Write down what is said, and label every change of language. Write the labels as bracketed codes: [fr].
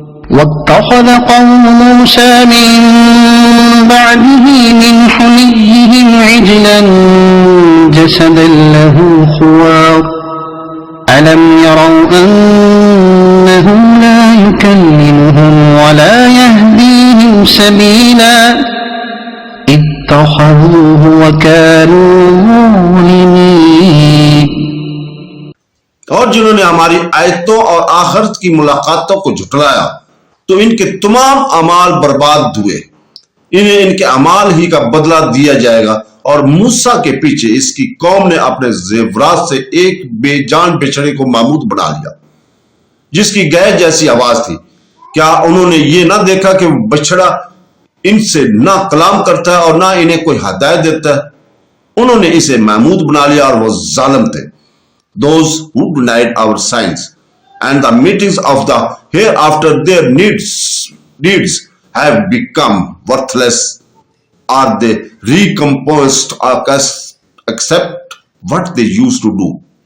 [ar] واتخذ قوم موسى من بعده من حليهم عجلا جسدا له خوار ألم يروا أنه لا يكلمهم ولا يهديهم سبيلا اتخذوه وكانوا ظالمين. [ur] اور جنہوں نے ہماری آیتوں اور آخرت کی ملاقاتوں کو جھٹلایا تو ان کے تمام اعمال برباد ہوئے. انہیں ان کے اعمال ہی کا بدلہ دیا جائے گا. اور موسیٰ کے پیچھے اس کی قوم نے اپنے زیورات سے ایک بے جان بچڑے کو معبود بنا لیا جس کی گائے جیسی آواز تھی. کیا انہوں نے یہ نہ دیکھا کہ وہ بچڑا ان سے نہ کلام کرتا ہے اور نہ انہیں کوئی ہدایت دیتا ہے؟ انہوں نے اسے معبود بنا لیا اور وہ ظالم تھے. [en] Those who denied our signs and the meetings of the hereafter, their deeds have become worthless. Are they recompensed except what they used to do?